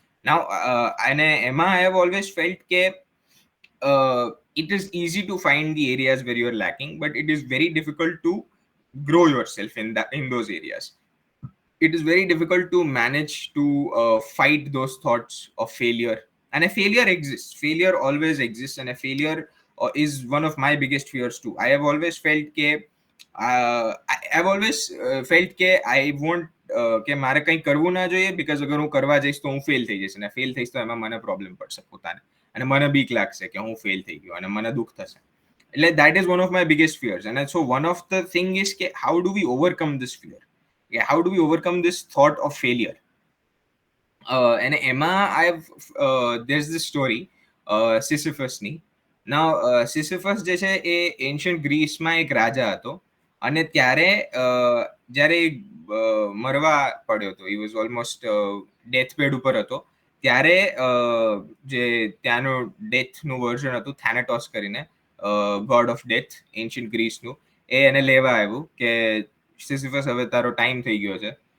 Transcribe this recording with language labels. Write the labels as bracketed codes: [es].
[en] Now and Emma, I have always felt that it is easy to find the areas where you are lacking, but it is very difficult to grow yourself in those areas. It is very difficult to manage to fight those thoughts of failure. And a failure exists, failure always exists, and a failure is one of my biggest fears too. I have always felt [gu] કે [en] I won't [gu] કે મારે કંઈ કરવું ના જોઈએ, because અગર હું કરવા જઈશ તો હું ફેલ થઈ જઈશ, અને ફેલ થઈશ તો એમાં મને પ્રોબ્લેમ પડશે પોતાને, અને મને બીક લાગશે કે હું ફેલ થઈ ગયો, અને મને દુઃખ થશે. એટલે [en] that is one of my biggest fears. And so one of the thing is કે how do we overcome this fear? how do we overcome this thought of failure? And [gu] એમાં [en] there's this story સિસિફસની. [gu] નાઉ સિસિફસ જે છે એ ancient ગ્રીસમાં એક રાજા હતો, અને ત્યારે જ્યારે મરવા પડ્યો હતો, [en] he was almost [gu] death bed ઉપર હતો, ત્યારે જે ત્યાંનું ડેથનું વર્ઝન હતું થેનેટોસ કરીને, ગોડ ઓફ ડેથ એન્શિયન્ટ ગ્રીસનું, એ એને લેવા આવ્યું કે સિસિફસ હવે તારો ટાઈમ થઈ ગયો છે.